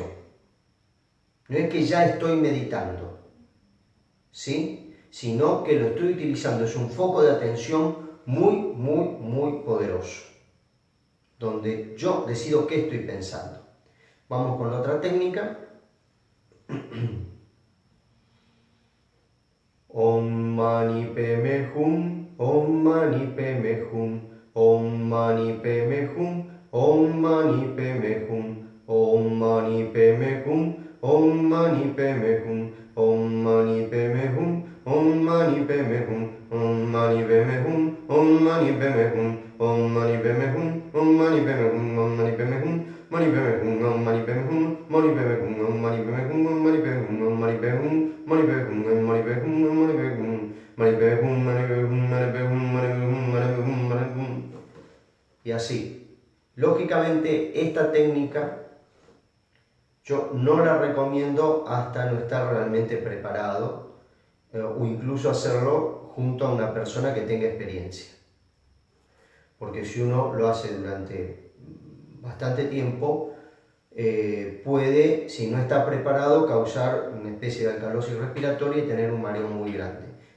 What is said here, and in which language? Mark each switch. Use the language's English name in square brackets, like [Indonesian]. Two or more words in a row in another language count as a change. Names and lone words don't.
[Spanish] No es que ya estoy meditando, ¿sí? Sino que lo estoy utilizando, es un foco de atención muy poderoso, donde yo decido qué estoy pensando. Vamos con la otra técnica. [Sanskrit] Om mani padme hum, om mani padme hum, om mani padme hum, om mani padme hum, om mani padme hum, om mani padme hum, om mani padme hum, om mani padme hum, om mani padme hum, om mani padme hum, om mani padme hum, om mani padme hum, om mani padme hum, mani padme hum, om mani padme hum, mani padme hum, om mani padme hum, om mani padme hum, om mani padme hum, mani padme hum, om mani padme hum, om mani padme hum, mani padme hum, mani padme hum, mani padme hum, mani padme hum, mani padme hum, mani padme hum. [Spanish] Y así. Lógicamente, esta técnica yo no la recomiendo hasta no estar realmente preparado o incluso hacerlo junto a una persona que tenga experiencia. Porque si uno lo hace durante bastante tiempo, puede, si no está preparado, causar una especie de alcalosis respiratoria y tener un mareo muy grande.